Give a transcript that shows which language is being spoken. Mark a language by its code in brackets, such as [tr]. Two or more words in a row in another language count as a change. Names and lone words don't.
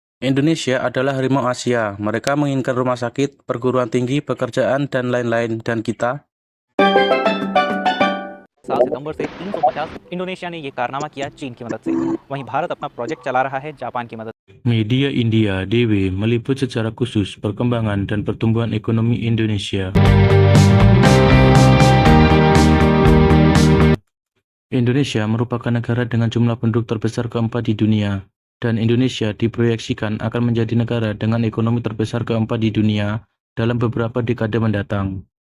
[id] Indonesia adalah harimau Asia. Mereka menginginkan rumah sakit, perguruan tinggi, pekerjaan, dan lain-lain. Dan kita? [hi] 7 सितंबर से 350 इंडोनेशिया ने ये कारनामा किया चीन की मदद से। वहीं भारत अपना प्रोजेक्ट चला रहा है जापान की मदद से। [id] Media India DW meliput secara khusus perkembangan dan pertumbuhan ekonomi Indonesia. Indonesia merupakan negara dengan jumlah penduduk terbesar keempat di dunia, dan Indonesia diproyeksikan akan menjadi negara dengan ekonomi terbesar keempat di dunia dalam beberapa dekade mendatang.